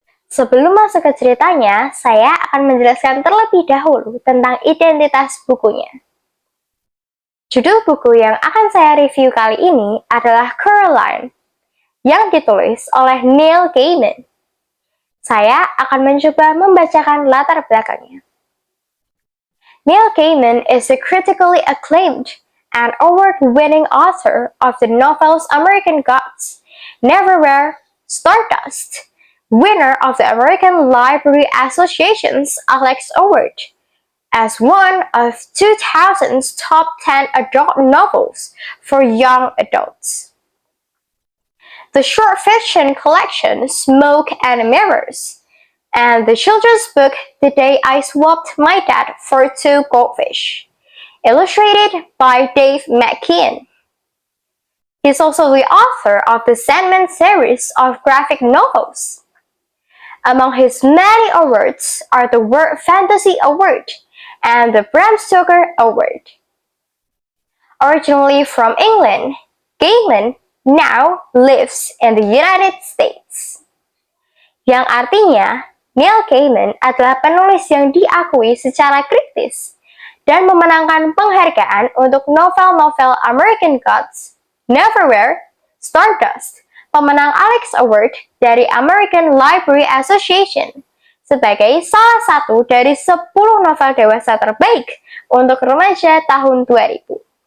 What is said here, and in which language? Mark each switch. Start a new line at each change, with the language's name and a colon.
Indonesian: Sebelum masuk ke ceritanya, saya akan menjelaskan terlebih dahulu tentang identitas bukunya. Judul buku yang akan saya review kali ini adalah Coraline, yang ditulis oleh Neil Gaiman. Saya akan mencoba membacakan latar belakangnya.
English: Neil Gaiman is a critically acclaimed and award-winning author of the novels American Gods, Neverwhere, Stardust, winner of the American Library Association's Alex Award, as one of 2000's top 10 adult novels for young adults. The short fiction collection Smoke and Mirrors, and the children's book The Day I Swapped My Dad for Two Goldfish, illustrated by Dave McKean. He's also the author of the Sandman series of graphic novels. Among his many awards are the World Fantasy Award and the Bram Stoker Award. Originally from England, Gaiman now lives in the United States.
Indonesian: Yang artinya, Neil Gaiman adalah penulis yang diakui secara kritis dan memenangkan penghargaan untuk novel-novel American Gods, Neverwhere, Stardust, pemenang Alex Award dari American Library Association, sebagai salah satu dari 10 novel dewasa terbaik untuk remaja tahun 2000.